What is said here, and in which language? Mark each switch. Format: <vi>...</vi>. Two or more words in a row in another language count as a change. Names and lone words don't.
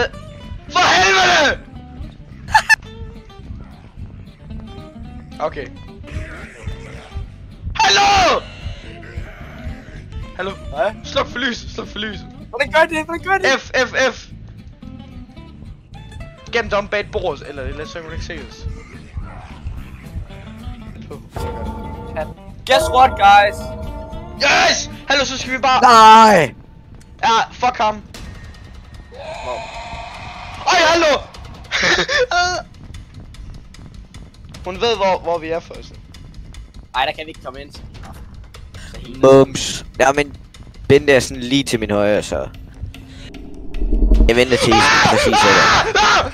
<da>For helvede! Okay. Hallo! Hallo? Hvad? Sluk for lyset. Hvordan gør det? F. Gemt om bag et bord, eller så kan du ikke se det.</da> <en>Guess what, guys? Yes!</en> <da>Hallo, så skal vi bare... Nej! Ja, fuck ham. Ej, hallo! Hun ved, hvor vi er først. Ej, der kan vi ikke komme ind. Mums. Ja, men Bente er sådan lige til min højre, så... Jeg venter til præcis der.</da>